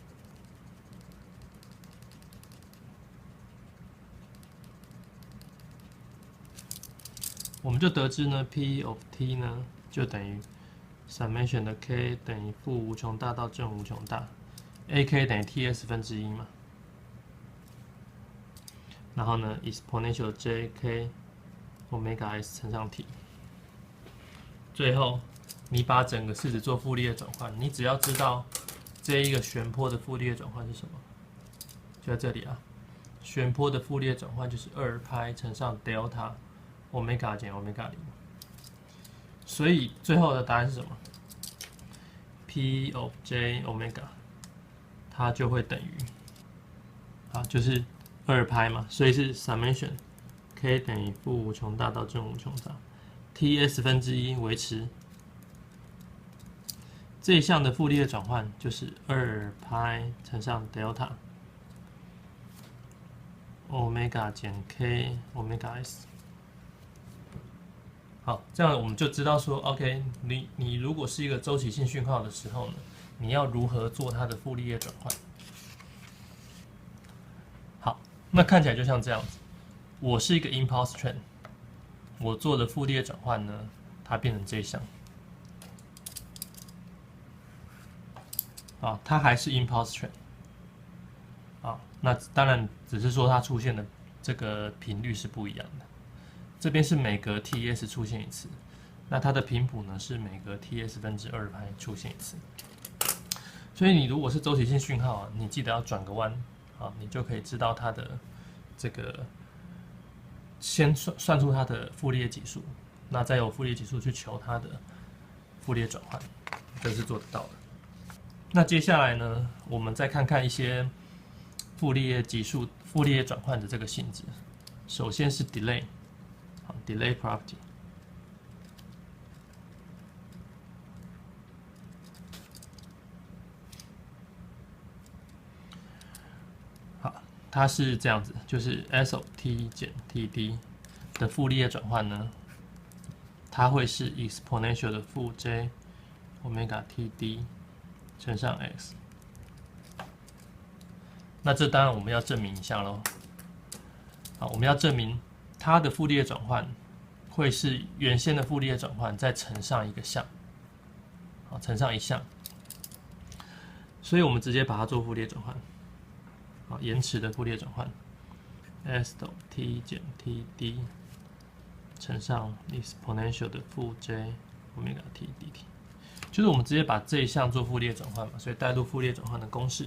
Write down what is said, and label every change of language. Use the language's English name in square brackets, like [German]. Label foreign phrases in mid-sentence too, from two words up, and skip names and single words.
[Chinese] 我們就得知呢 [English] p of t [Chinese] 呢就等於。summation 的 k 等於負無窮大到正無窮大 ，ak 等於 ts 分之1嘛。然後呢 ， [English] exponential jk omega s [Chinese] 乘上 t。最後，你把整個式子做傅立葉轉換，你只要知道這一個旋波的傅立葉轉換是什麼，就在這裡啊。旋波的傅立葉轉換就是2派乘上 [English] delta omega [Chinese] 減 omega 0。所以最後的答案是什麼 ？ [English] P of j omega， [Chinese] 它就會等於，啊，就是2派嘛，所以是 summation k 等於負無窮大到正無窮大 ，ts 分之1維持。這一項的傅立葉轉換就是2派乘上 [English] delta omega [Chinese] 減 k omega s。好，這樣我們就知道說 ，OK， 你如果是一個週期性訊號的時候呢，你要如何做它的傅立葉轉換？好，那看起來就像這樣子，我是一個 [English] impulse train， [Chinese] 我做的傅立葉轉換呢，它變成這一項，啊，它還是 [English] impulse train， [Chinese] 啊，那當然只是說它出現的這個頻率是不一樣的。這邊是每格 ts 出現一次，那它的頻譜呢是每格 ts 分之2派出現一次。所以你如果是週期性訊號啊，你記得要轉個彎啊，你就可以知道它的這個先算出它的傅立葉級數，那再由傅立葉級數去求它的傅立葉轉換，這是做得到的。那接下來呢，我們再看看一些傅立葉級數、傅立葉轉換的這個性質。首先是 delay， 好 ， [English] delay property。 [Chinese] 好，它是這樣子，就是 [English] S of t [Chinese] 減 TD 的傅立葉轉換呢，它會是 exponential 的負 [English] j omega TD [Chinese] 乘上 x。那這當然我們要證明一下嘍。好，我們要證明它的傅立葉轉換會是原先的傅立葉轉換再乘上一個項，好，乘上一項。所以我們直接把它做傅立葉轉換。好，延遲的傅立葉轉換 ，S 等 t 減 TD 乘上 exponential 的負 [English] j omega t dt， [Chinese] 就是我們直接把這一項做傅立葉轉換嘛，所以帶入傅立葉轉換的公式。